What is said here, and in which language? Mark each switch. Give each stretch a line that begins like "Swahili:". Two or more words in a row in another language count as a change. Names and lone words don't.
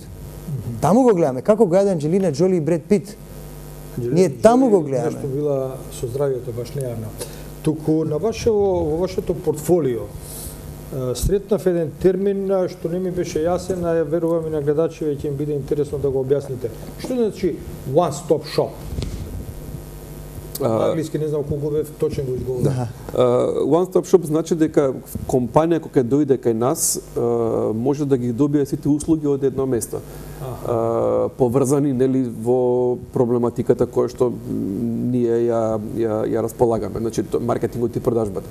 Macedonian: Таму го гледаме, како го јаде Анџелина Џоли и Бред Пит. Ние таму го гледаме. Нешто била со здравието баш нејавна. Туку на во вашето портфолио сретнав еден термин што не ми беше јасен, а верувам и на гледачите ќе им биде интересно да го објасните. Што значи
English: one stop shop?
Macedonian: На англиски не знам колку бев точно го изговорам.
English: One Stop Shop
Macedonian: значи дека компанија која дојде кај нас може да ги добие сите услуги од едно место. Поврзани, нели, во проблематиката која што ние ја располагаме, значи маркетингот и продажбата.